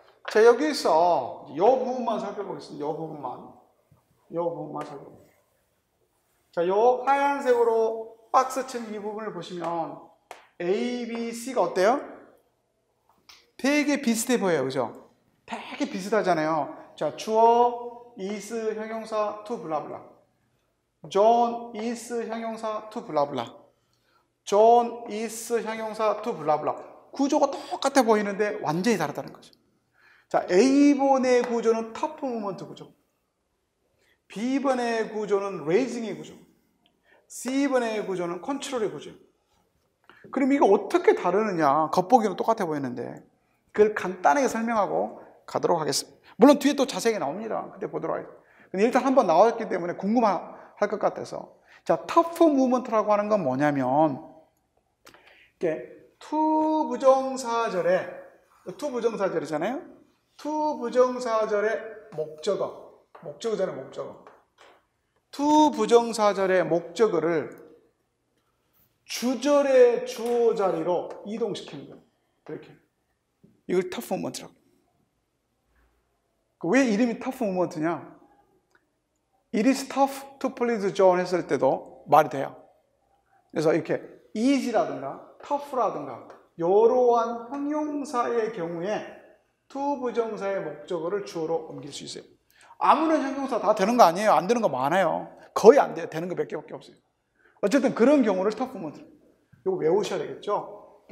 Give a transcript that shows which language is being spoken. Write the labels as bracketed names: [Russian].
[Korean] 자, 여기서 이 부분만 살펴보겠습니다. 이 부분만 살펴보겠습니다. 자, 이 하얀색으로 박스 친 이 부분을 보시면 A, B, C가 어때요? 되게 비슷해 보여요. 그죠? 되게 비슷하잖아요. 자, 주어, is, 형용사, to, 블라블라. [English] John, is, 형용사, to, 블라블라. John, is, 형용사, to, 블라블라. [Korean] 구조가 똑같아 보이는데 완전히 다르다는 거죠. 자, A번의 구조는 터프 무브먼트 구조. B번의 구조는 레이징의 구조. C번의 구조는 컨트롤의 구조. 그럼 이거 어떻게 다르느냐? 겉보기는 똑같아 보이는데 그걸 간단하게 설명하고 가도록 하겠습니다. 물론 뒤에 또 자세하게 나옵니다. 그때 보도록 하겠습니다. 근데 일단 한번 나왔기 때문에 궁금할 것 같아서. 자, 터프 무브먼트라고 하는 건 뭐냐면 이게 to 부정사절이잖아요. to 부정사절의 목적어잖아요, 목적어. to 부정사절의 목적어를 주절의 주어 자리로 이동시키는 거예요. 이렇게. 이걸 터프 무브먼트라고. 왜 이름이 터프 무브먼트냐? [English] It is tough to please John [Korean] 했을 때도 말이 돼요. 그래서 이렇게 is라든가 tough라든가 이러한 형용사의 경우에 to 부정사의 목적어를 주어로 옮길 수 있어요. 아무런 형용사 다 되는 거 아니에요. 안 되는 거 많아요. 거의 안 돼요. 되는 거 몇 개밖에 없어요. 어쨌든 그런 경우를 터프 무브먼트. 이거 외우셔야 되겠죠.